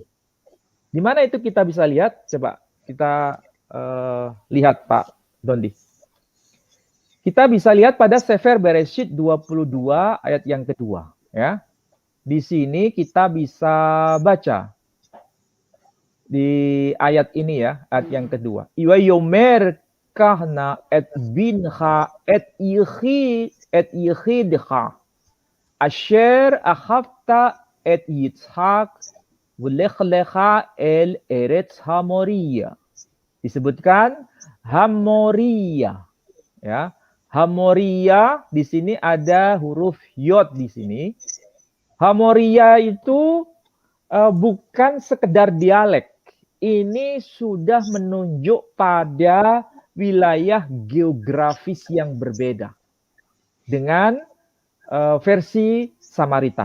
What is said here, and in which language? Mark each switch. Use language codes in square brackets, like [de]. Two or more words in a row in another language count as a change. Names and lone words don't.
[id] Di mana itu kita bisa lihat? Coba kita lihat Pak Dondi. Kita bisa lihat pada Sefer Bereshit 22 ayat yang kedua. Ya. Di sini kita bisa baca. Di ayat ini ya, ayat yang kedua. [he] ויאמר קח נא את בנך את יחידך אשר אהבת את יצחק ולך לך אל ארץ המריה. [id] Disebutkan Hamoria. Ya. Hamoria di sini ada huruf yod di sini. Hamoria itu bukan sekedar dialek. Ini sudah menunjuk pada wilayah geografis yang berbeda dengan versi Samaritan.